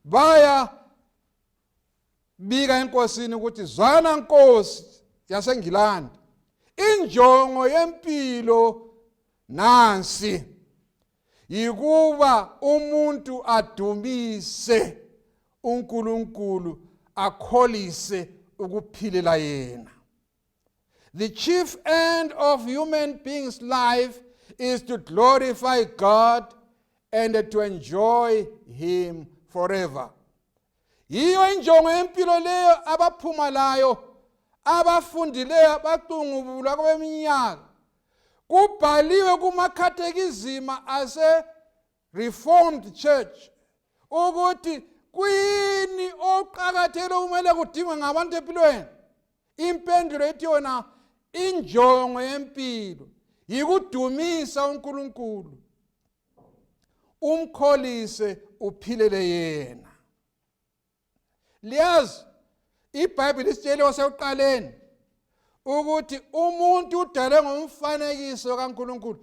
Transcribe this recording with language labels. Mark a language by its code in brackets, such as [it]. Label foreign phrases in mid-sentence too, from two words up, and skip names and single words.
[nd] baya bika enkosini ukuthi zwana nkosi yaseNgilandi, injongo yempilo nansi, yikuba umuntu adumise uNkulunkulu, akholise ukuphilela yena. [en] The chief end of human beings' life is to glorify God and to enjoy Him forever. [nd] Yiyo injongo yempilo leyo abaphuma layo, abafundileyo, abacungubula kweminyaka. Kubhaliwe kumakhathekizima ase-Reformed Church ukuthi kuyini oqakathekile kumele kudingwe ngabantu empilweni. Impendulo ethi yona injongo yempilo yikudumisa uNkulunkulu, umkholise, uphilele yena. Liyazi iBhayibheli isitshele wasekuqaleni ukuthi umuntu udalwe ngomfanekiso kaNkulunkulu.